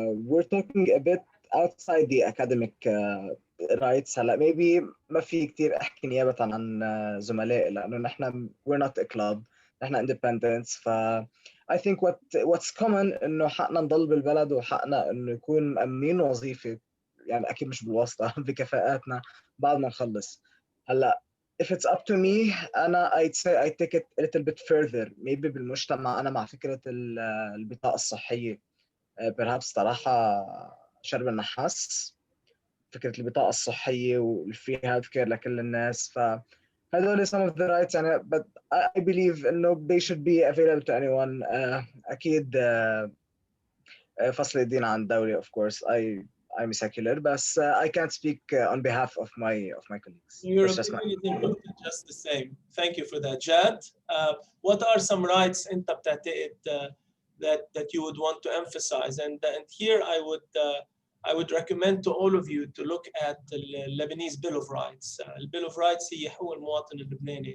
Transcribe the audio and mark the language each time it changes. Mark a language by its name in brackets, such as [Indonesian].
[English] We're talking a bit outside the academic rights. [Arabic] هلا maybe ما في كتير احكي نيابة عن زملائي لأنه نحن [English] we're not a club، [Arabic] نحن independents. ف [English] I think what's common [Arabic] إنه حقنا نضل بالبلد وحقنا إنه يكون مأمنين وظيفة، يعني أكيد مش بالواسطة بكفاءاتنا بعد ما نخلص. [English] هلا if it's up to me أنا I'd say I take it a little bit further. [Arabic] maybe بالمجتمع أنا مع فكرة البطاقة الصحية. perhaps صراحة شرب النحاس، فكرة البطاقة الصحية [English] والفري health care [Arabic] لكل الناس. فهذول [English] some of the rights يعني but I believe إنه they should be available to anyone. [Arabic] أكيد فصل الدين عن دولة [English] of course I'm secular but I can't speak on behalf of my colleagues. Your opinion is just the same. Thank you for that. Jad, what are some rights [Arabic] أنت بتعتقد [English] that you would want to emphasize? And here I would recommend to all of you to look at the Lebanese Bill of Rights. [Arabic] The Bill of Rights هي حقوق المواطن اللبناني.